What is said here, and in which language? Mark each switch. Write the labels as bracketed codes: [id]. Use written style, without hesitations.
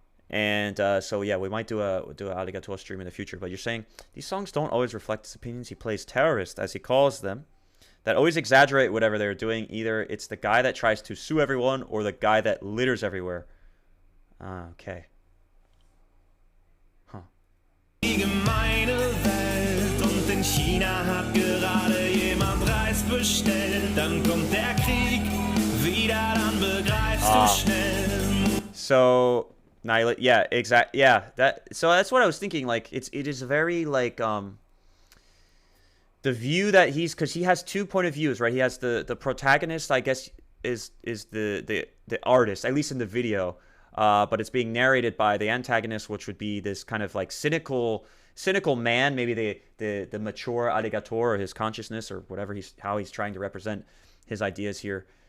[en] So yeah, we might do a ALLIGATOAH stream in the future. But you're saying these songs don't always reflect his opinions. He plays terrorists, as he calls them, that always exaggerate whatever they're doing. Either it's the guy that tries to sue everyone or the guy that litters everywhere. Okay. Huh. [de] Die gemeine Welt und in China hat gerade jemand Reis bestellt. Dann kommt der Krieg wieder, dann begreifst du schnell. [en] So. Yeah, exactly. Yeah, so that's what I was thinking. Like, it is very like the view that because he has two point of views, right? He has the protagonist, I guess, is the artist, at least in the video, but it's being narrated by the antagonist, which would be this kind of like cynical man, maybe the mature ALLIGATOAH, or his consciousness, or whatever how he's trying to represent his ideas here.